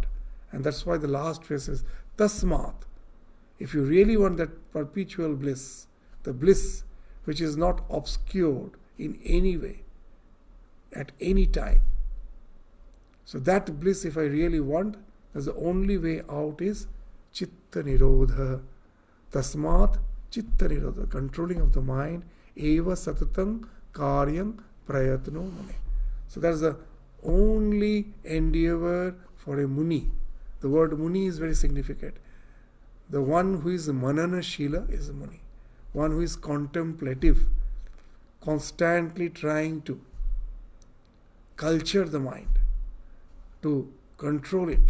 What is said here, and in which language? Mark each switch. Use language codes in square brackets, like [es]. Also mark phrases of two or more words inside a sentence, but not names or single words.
[en] And that's why the last phrase is tasmat. If you really want that perpetual bliss, the bliss which is not obscured in any way, at any time. So that bliss, if I really want, that's the only way out is [sa] chitta nirodha. Tasmat chitta nirodha, [en] controlling of the mind, [sa] eva satatam karyam prayatno mune. [en] So that's the only endeavor for a muni. The word muni is very significant. The one who is [sa] manana shila [en] is a muni. One who is contemplative, constantly trying to culture the mind, to control it.